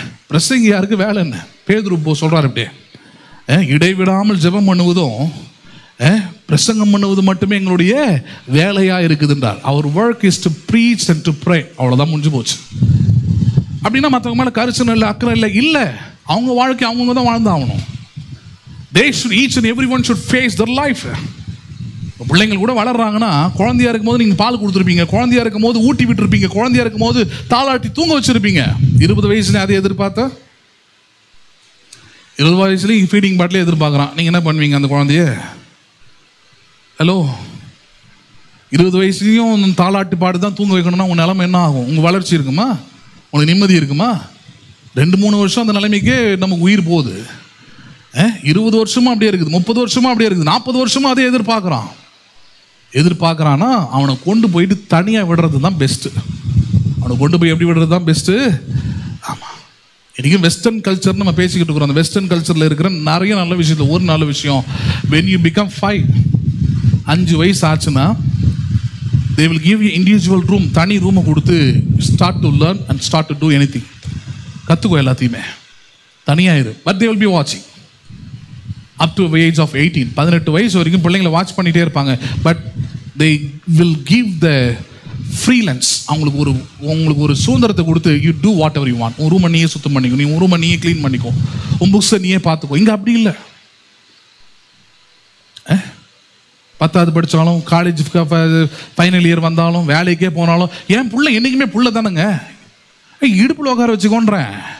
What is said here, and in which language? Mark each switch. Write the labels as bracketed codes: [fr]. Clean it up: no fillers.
[ta] பிரசங்கியாருக்கு வேலை என்ன? பேதுரு போ சொல்கிறார் அப்படியே, இடைவிடாமல் ஜெபம் பண்ணுவதும் பிரசங்கம் பண்ணுவது மட்டுமே எங்களுடைய வேலையாக இருக்குதுன்றார். [en] அவர் work is to preach and to pray. [ta] அவ்வளோதான், முடிஞ்சு போச்சு. அப்படின்னா மற்றவங்க மேலே கரிசனம் இல்லை, அக்கறை இல்லை. இல்லை, அவங்க வாழ்க்கை அவங்க தான் வாழ்ந்தாகணும். [en] They should, each and everyone should face their life. [ta] பிள்ளைங்கள் கூட வளர்றாங்கன்னா, குழந்தையா இருக்கும் போது நீங்கள் பால் கொடுத்துருப்பீங்க, குழந்தையா இருக்கும் போது ஊட்டி விட்டுருப்பீங்க, குழந்தையா இருக்கும் போது தாளாட்டி தூங்க வச்சிருப்பீங்க. 20 வயசுல அதை எதிர்பார்த்தா 20 வயசுலேயும் ஃபீடிங் பாட்டிலே எதிர்பார்க்குறான். நீங்கள் என்ன பண்ணுவீங்க அந்த குழந்தைய? ஹலோ, 20 வயசுலையும் தாளாட்டி பாடு தான் தூங்க வைக்கணும்னா உங்கள் நிலைமை என்ன ஆகும்? உங்கள் வளர்ச்சி இருக்குமா? உங்களுக்கு நிம்மதி இருக்குமா? 2-3 வருஷம் அந்த நிலைமைக்கே நமக்கு உயிர் போகுது. 20 வருஷமா அப்படியே இருக்குது, 30 வருஷமா அப்படியே இருக்குது, 40 வருஷமா அதே எதிர்பார்க்குறான்னா அவனை கொண்டு போயிட்டு தனியாக விடுறது தான் பெஸ்ட்டு. அவனை கொண்டு போய் எப்படி விடுறது தான் பெஸ்ட்டு. ஆமாம், இன்றைக்கும் வெஸ்டர்ன் கல்ச்சர் நம்ம பேசிக்கிட்டு இருக்கிறோம். அந்த வெஸ்டர்ன் கல்ச்சரில் இருக்கிற நிறைய நல்ல விஷயத்தில் ஒரு நல்ல விஷயம், [en] when you become [ta] 5 வயசு ஆச்சுன்னா [en] they will give you individual room, [ta] தனி ரூமை கொடுத்து [en] start to learn and start to do anything. [ta] கற்றுக்கோ எல்லாத்தையுமே, தனியாயிரு. [en] but they will be watching up to the age of 18. [ta] 18 வயசு வரைக்கும் பிள்ளைங்களை வாட்ச் பண்ணிகிட்டே இருப்பாங்க. [en] But they will give the freelance. [ta] உங்களுக்கு ஒரு சுதந்திரத்தை கொடுத்து [en] you do whatever you want. [ta] உன் ரூமை நீயே சுத்தம் பண்ணிக்கோ, நீ ரூமை நீயே க்ளீன் பண்ணிக்கோ, உன் புக்ஸை நீயே பார்த்துக்கோ. இங்கே அப்படி இல்லை. 10வது படித்தாலும், காலேஜ் ஃபைனல் இயர் வந்தாலும், வேலைக்கே போனாலும், என் புள்ள என்றைக்குமே புள்ள தானுங்க, இடுப்பில் உட்கார வச்சுக்கோன்றேன்.